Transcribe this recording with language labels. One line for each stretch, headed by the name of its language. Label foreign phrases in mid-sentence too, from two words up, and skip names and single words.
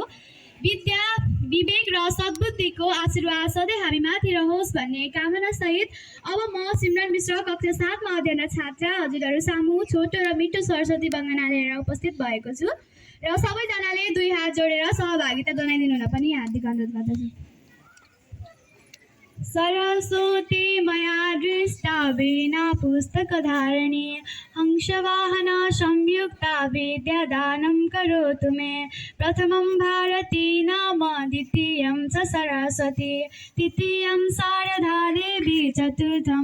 Nepali: विद्या, विवेक र सद्बुद्धिको आशीर्वाद सधैँ हामी माथि रहोस् भन्ने कामना सहित अब म सिमरन मिश्र कक्षा 7 मा अध्ययन छात्रा हजुरहरू सामु छोटो र मिठो सरस्वती वन्दना लिएर उपस्थित भएको छु र सबैजनाले दुई हात जोडेर सहभागिता जनाइदिनु हुन पनि हार्दिक अनुरोध गर्दछु।
Sanskrit: सरस्वती मया दृष्टा वीणा पुस्तकधारिणी हंसवाहना संयुक्ता विद्यादानं करोतु मे। प्रथमं भारती नाम द्वितीयं च सरस्वती तृतीयं शारदा देवी चतुर्थं